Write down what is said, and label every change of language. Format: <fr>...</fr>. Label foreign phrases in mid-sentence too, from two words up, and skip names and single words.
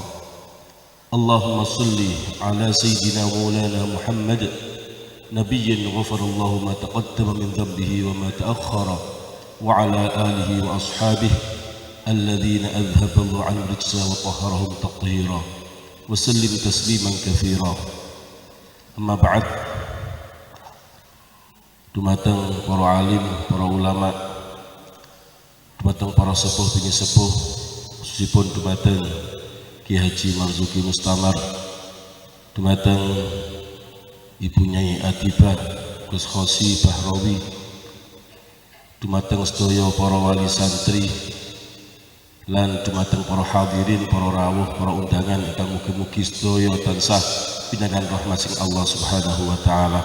<ar>اللهم صل على سيدنا مولانا محمد نبي غفر الله ما تقدم من ذنبه وما تأخر وعلى آله وأصحابه الذين أذهب الله عن الرجس وطهرهم تطهيرا وسلم تسليما كثيرا. أما بعد,</ar> <jv>dumateng para alim, para ulama, dumateng para sepuh bini sepuh, khususipun dumateng Kiai Haji Marzuki Mustamar, dumateng Ibu Nyai Atibah Gus Khosi Bahrawi, dumateng sedaya para wali santri, lan dumateng para hadirin, para rawuh, para undangan ingkang mugi-mugi sedaya tansah pinangan rahmat sing Allah</jv> <ar>سبحانه وتعالى.</ar>